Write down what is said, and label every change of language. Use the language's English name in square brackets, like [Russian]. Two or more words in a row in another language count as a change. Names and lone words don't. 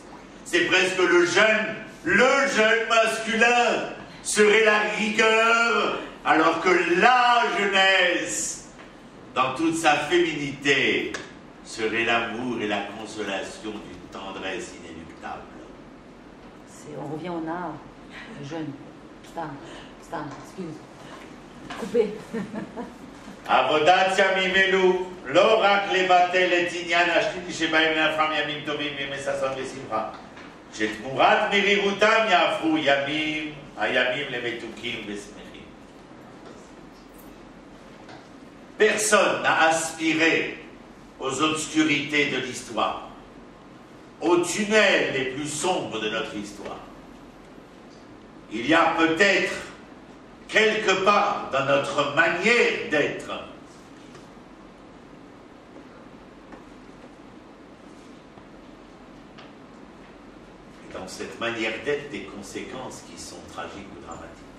[French] C'est presque le jeune masculin serait la rigueur, alors que la jeunesse, dans toute sa féminité, serait l'amour et la consolation d'une tendresse inéluctable. On revient au art, jeune. Stam, excuse. Coupé. [Hebrew] עבודת ימים אלו, לא רק לבטל את עניין השלילי שבהם לאפרם ימים טובים וימי ששון ושמחה, שתמורת מרירותם יהפכו הימים למתוקים ושמחים. [French] Personne n'a aspiré aux obscurités de l'histoire, aux tunnels les plus sombres de notre histoire. Il y a peut-être quelque part dans notre manière d'être et dans cette manière d'être des conséquences qui sont tragiques ou dramatiques.